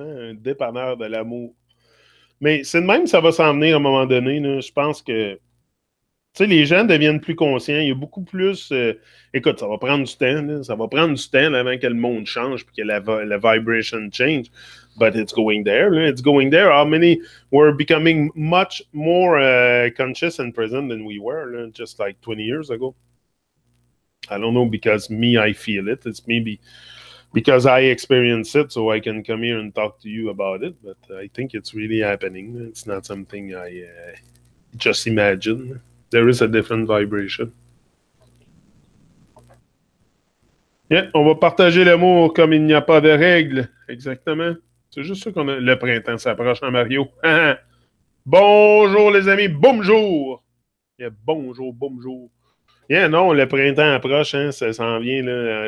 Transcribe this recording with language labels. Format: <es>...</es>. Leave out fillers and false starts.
<fr>Un dépanneur de l'amour. Mais c'est de même que ça va s'en venir à un moment donné. Là. Je pense que les gens deviennent plus conscients. Il y a beaucoup plus... écoute, ça va prendre du temps. Là. Ça va prendre du temps avant que le monde change et que la vibration change.</fr> <en>But it's going there. Là. It's going there. How many were becoming much more conscious and present than we were là, just like 20 years ago? I don't know because I feel it. It's maybe because I experience it, so I can come here and talk to you about it. But I think it's really happening. It's not something I just imagine. There is a different vibration.</en> <fr>Yeah, on va partager l'amour comme il n'y a pas de règles. Exactement. C'est juste ça qu'on a. Le printemps s'approche, hein, Mario? Bonjour, les amis. Bonjour. Yeah, bonjour, bonjour. Yeah, non, le printemps approche, hein, ça s'en vient. Là.</fr>